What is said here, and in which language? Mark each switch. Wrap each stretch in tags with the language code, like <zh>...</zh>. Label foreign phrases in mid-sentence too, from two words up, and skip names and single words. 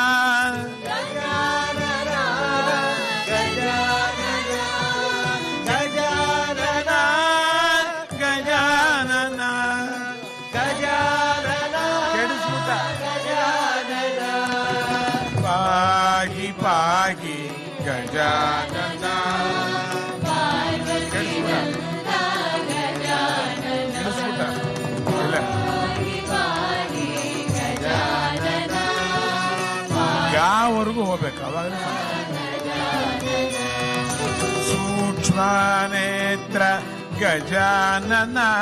<sa>గజానన గజానన, గజానన గజానన గజానన</sa> <kn>ಕೆಡಿಸ್ಬಿಟ್ಟ.</kn> <sa>గజానన, పాహి పాహి గజానన ಕೆಡಿಸ್ಬಿಟ್ಟ.</sa> <kn>ಇಲ್ಲ. ಯಾವರೆಗೂ ಹೋಗ್ಬೇಕು ಅವಾಗ ಸೂಕ್ಷ್ಮ ನೇತ್ರ ಗಜಾನನ,</kn>